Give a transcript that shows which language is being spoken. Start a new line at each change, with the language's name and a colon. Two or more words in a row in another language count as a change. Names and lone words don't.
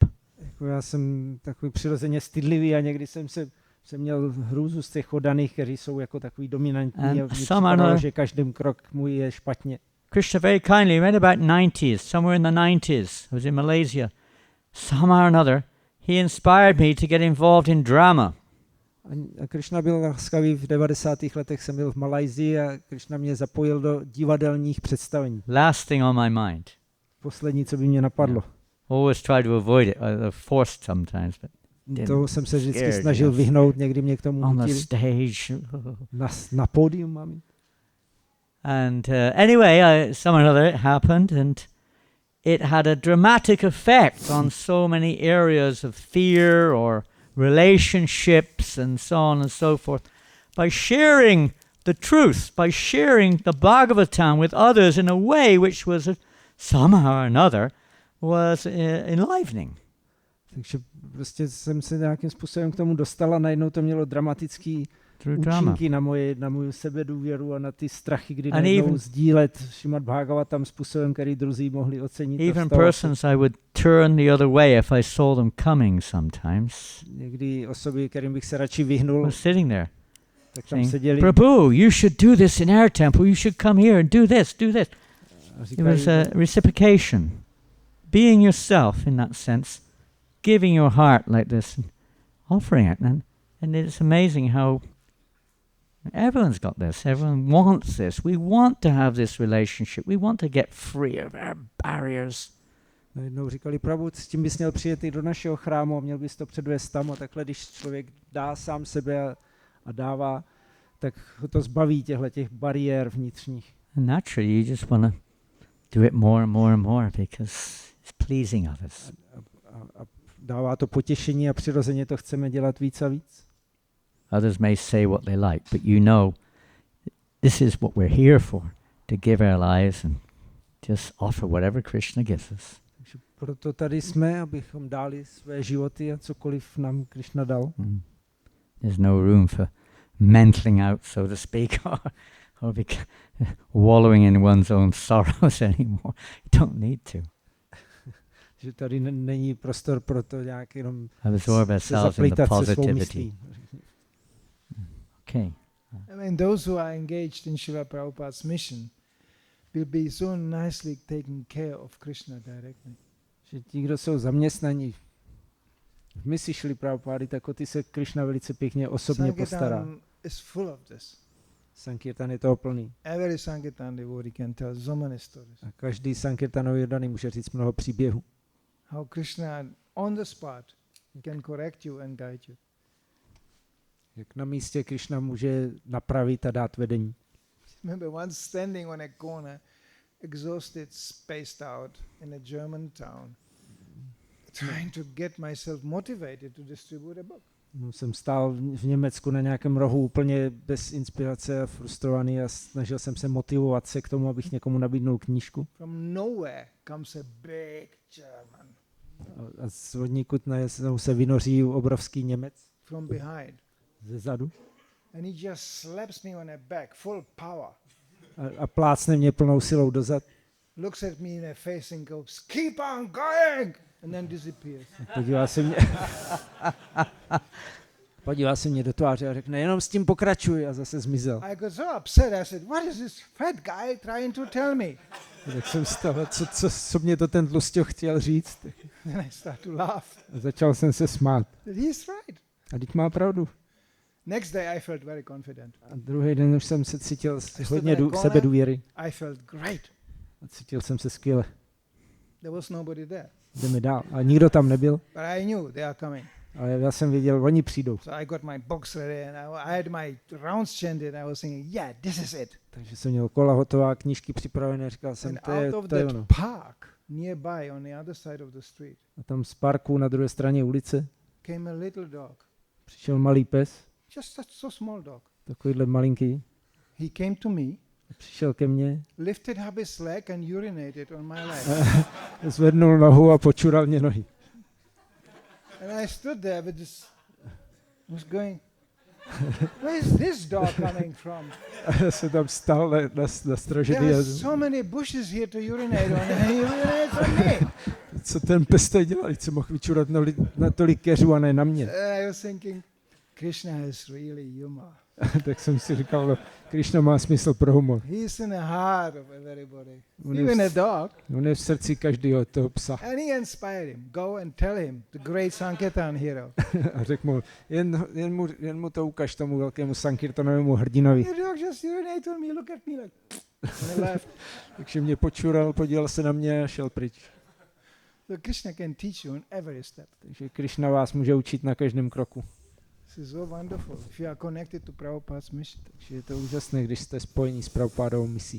Czech: Já jsem takový přirozeně stydlivý a někdy jsem měl hrůzu z těch oddaných, kteří jsou jako takový dominantní a připadalo, že každým krok můj je špatně.
English: Krishna very kindly, right about 90s, somewhere in the 90s, I was in Malaysia, somehow or another, he inspired me to get involved in drama.
Czech: A Krishna byl laskavý, v 90. letech jsem byl v Malajsii a Krishna mě zapojil do divadelních představení.
English: Last thing on my mind.
Czech: Poslední, co by mě napadlo.
English: Always try to avoid it, forced sometimes, but
Czech: toho jsem se vždycky snažil vyhnout, někdy mě k tomu
English: on the
Czech: nutili.
English: stage.
Czech: Na pódium, mami.
English: And anyway, some or other it happened, and it had a dramatic effect on so many areas of fear or relationships and so on and so forth. By sharing the truth, by sharing the Bhagavatam with others in a way which was somehow or another was enlivening.
Czech: Takže prostě jsem se nějakým způsobem k tomu dostal a najednou to mělo dramatický účinky na moju sebedůvěru a na ty strachy, kdy najednou sdílet Šrimad Bhagavatam způsobem, který druzí mohli ocenit.
English: Even persons I would turn the other way if I saw them coming sometimes.
Czech: Někdy osoby, kterým bych se radši vyhnul,
English: were sitting there.
Czech: Tak tam seděli.
English: Prabhu, you should do this in our temple. You should come here and do this, do this. It was a reciprocation. Being yourself in that sense. Giving your heart like this. And offering it. And it's amazing how everyone's got this. Everyone wants this. We want to have this relationship. We want to get free of our barriers.
Czech: Najednou říkali, Prabhu, s tím bys měl přijet i do našeho chrámu a měl bys to předvést tam. A takhle, když člověk dá sám sebe a dává, tak ho to zbaví těch bariér vnitřních.
English: And naturally you just want to do it more and more and more because it's pleasing others.
Czech: A dává to potěšení a přirozeně to chceme dělat víc a víc.
English: Others may say what they like, but this is what we're here for, to give our lives and just offer whatever Krishna gives us.
Czech: Takže proto tady jsme, abychom dali své životy a cokoliv nám Krishna dal.
English: There's no room for mentling out, so to speak, or wallowing in one's own sorrows anymore. You don't need to.
Czech: Že tady není prostor pro to nějak jenom
English: absorb ourselves in the positivity. Okay. I mean, those who are engaged in Srila Prabhupada's mission will be so nicely taken care of Krishna directly.
Czech: Že ti, kdo jsou zaměstnaní v misi Šrily Prabhupády, tak o ty se Krishna velice pěkně osobně postará.
English: Is full of this.
Czech: Sankirtan je toho plný.
English: Every Sankirtan devotee can tell so many stories.
Czech: A každý Sankirtanový oddaný může říct mnoho příběhů.
English: How Krishna on the spot can correct you and guide you.
Czech: Jak na místě Krishna může napravit a dát vedení.
English: Remember once standing on a corner, exhausted, spaced out in a German town, trying to get myself motivated to distribute a book.
Czech: Jsem stál v Německu na nějakém rohu úplně bez inspirace a frustrovaný a snažil jsem se motivovat se k tomu, abych někomu nabídnul knížku.
English: From nowhere comes a big German.
Czech: A z odnikud se vynoří obrovský Němec.
English: From behind.
Czech: Ze zadu.
English: And he just slaps me on the back, full power.
Czech: A plácne mě plnou silou dozad.
English: Looks at me in the face and goes, keep on going! And then disappears.
Czech: Podívá se mě do tváře a řekne, jenom s tím pokračuj, a zase zmizel.
English: I got so upset, I said, what is this fat guy trying to tell me?
Czech: Tak jsem z toho, co mě to ten tlusťoch chtěl říct.
English: Then I start to laugh.
Czech: A začal jsem se smát.
English: He's right.
Czech: A teď má pravdu.
English: Next day I felt very confident.
Czech: A druhý den už jsem se cítil
English: stood
Czech: hodně
English: in a corner.
Czech: sebedůvěry.
English: I felt great.
Czech: A cítil jsem se skvěle.
English: There was nobody there.
Czech: Jdeme dál. A nikdo tam nebyl.
English: But I knew they are coming.
Czech: Ale já jsem věděl, oni přijdou.
English: So I got my box ready and I had my rounds chanted. I was thinking, yeah, this is it.
Czech: Takže jsem měl kola hotová, knížky připravené, říkal jsem,
English: And
Czech: to je
English: out of
Czech: ono.
English: that park nearby on the other side of the street
Czech: A tam z parku na druhé straně ulice
English: came a little dog.
Czech: přišel malý pes,
English: Just such so small dog.
Czech: takovýhle malinký.
English: He came to me,
Czech: Přišel ke mně,
English: lifted up his leg and urinated on my leg.
Czech: zvednul nohu a počural mě nohy.
English: And I stood there with this, was going, where is this dog coming from?
Czech: A já jsem tam stál na stražení.
English: There are so many bushes here to urinate on and he urinates on me.
Czech: Co ten pes tady dělal, co mohl vyčurat na tolik keřů a ne na mě.
English: I was thinking, Krishna has really humor.
Czech: Tak jsem si říkal, no, Krishna má smysl pro humor.
English: He's in the heart of everybody,
Czech: On je
English: even a
Czech: v-
English: dog.
Czech: On je v srdci každého toho psa.
English: And he inspired him. Go and tell him, the great Sankirtan hero.
Czech: A řekl mu, jen mu to ukaž tomu velkému Sankirtanovému hrdinovi.
English: The dog just urinated on me, look at me like, and he left.
Czech: Takže mě počural, podíval se na mě a šel pryč.
English: So Krishna can teach you on every step.
Czech: Takže Krishna vás může učit na každém kroku.
English: This is so wonderful. If you are connected to Prabhupada's mission.
Czech: Takže je to úžasné, když jste spojení s Prabhupádovou misí.